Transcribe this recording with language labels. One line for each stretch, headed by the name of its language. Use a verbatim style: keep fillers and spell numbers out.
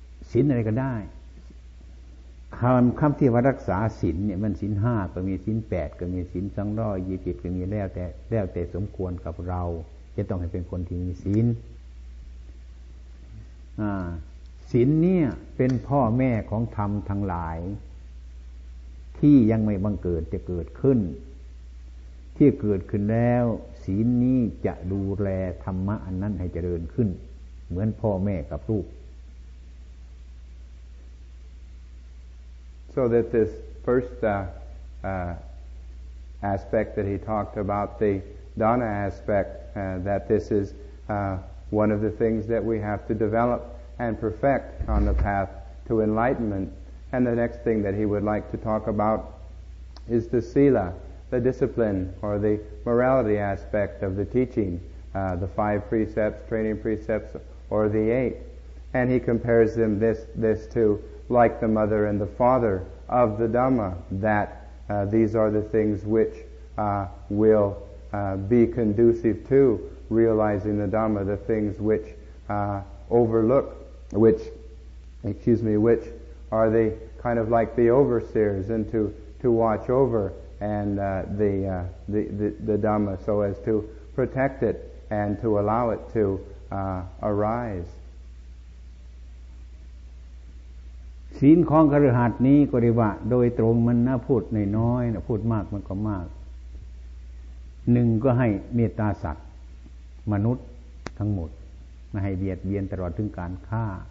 Thai: ศีลอะไรก็ได้คำคำที่ว่ารักษาศีลเนี่ยมันศีลห้าก็มีศีลแปดก็มีศีลสองร้อยยี่สิบก็มีแล้วแต่แล้วแต่สมควรกับเราจะต้องให้เป็นคนที่มีศีลอ่าศีลเนี่ยเป็นพ่อแม่ของธรรมทั้งหลายที่ยังไม่บังเกิดจะเกิดขึ้นที่เกิดขึ้นแล้วศีลนี้จะดูแลธรรมะอันนั้นให้เจริญขึ้นเหมือนพ่อแม่กับลูก
English: so that this first uh, uh, aspect that he talked about the dana aspect uh, that this is uh, one of the things that we have to develop and perfect on the path to enlightenment. And the next thing that he would like to talk about is the sila, the discipline or the morality aspect of the teaching, uh, the five precepts, training precepts, or the eight. And he compares them this this to like the mother and the father of the Dhamma, that uh, these are the things which uh, will uh, be conducive to realizing the Dhamma, the things which uh, overlook which, excuse me, which are the kind of like the overseers and to, to watch over and uh, the, uh, the, the the Dhamma so as to protect it and to allow it to uh, arise.
Thai: ศีลของคฤหัสถ์นี้ก็เรียกว่าโดยตรงมันนะพูดน้อยๆนะพูดมากมันก็มากหนึ่งก็ให้เมตตาสัตว์มนุษย์ทั้งหมดไม่ให้เบียดเบียนตลอดถึงการฆ่า